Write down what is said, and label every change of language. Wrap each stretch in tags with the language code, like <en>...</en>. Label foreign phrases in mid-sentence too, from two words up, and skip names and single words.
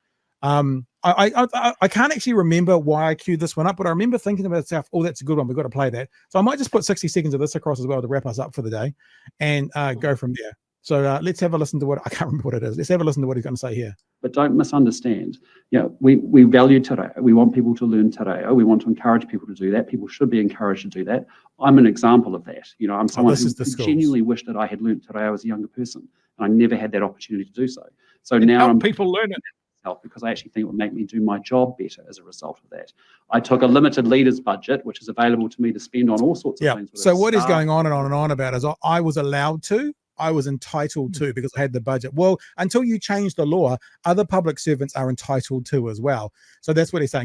<en>I can't actually remember why I queued this one up, but I remember thinking about itself, oh, that's a good one. We've got to play that. So I might just put 60 seconds of this across as well to wrap us up for the day and go from there. So let's have a listen to I can't remember what it is. Let's have a listen to what he's going to say here. But don't misunderstand. We value</en> <mi>te reo.</mi> <en>We want people to learn</en> <mi>te reo.</mi> <en>We want to encourage people to do that. People should be encouraged to do that. I'm an example of that. I'm someone who genuinely wished that I had learned</en> <mi>te reo</mi> <en>as a younger person, and I never had that opportunity to do so. So now I'm people learn it because I actually think it would make me do my job better as a result of that. I took a limited leaders budget, which is available to me to spend on all sorts of things. So what is going on and on and on about is I was allowed to. I was entitled to because I had the budget. Well, until you change the law, other public servants are entitled to as well. So that's what he's saying.</en>